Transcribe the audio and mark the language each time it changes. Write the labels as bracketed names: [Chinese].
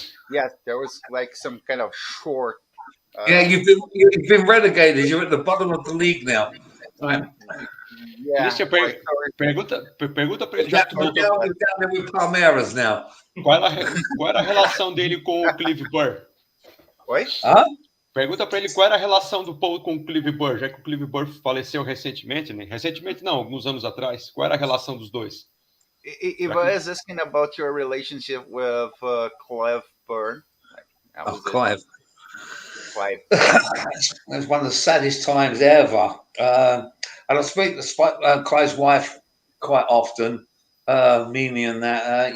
[English] Yes, there was like some kind of short. Yeah, you've been relegated. You're at the bottom of the league now. Right. Yeah. [Portuguese] Christian, pergunta para ele. [English] We're down there with Palmeiras now. [Portuguese] Qual era a relação dele com o Clive Burr? Oi? Pergunta para ele qual era a relação do Paul com o Clive Burr, já que o Clive Burr faleceu recentemente, né? Recentemente não, alguns anos atrás. Qual era a relação dos dois? [English] Ivan is asking about your relationship with Clive Burr. Clive. Right. That's one of the saddest times ever. And I speak to Clyde's wife quite often, Mimi and that.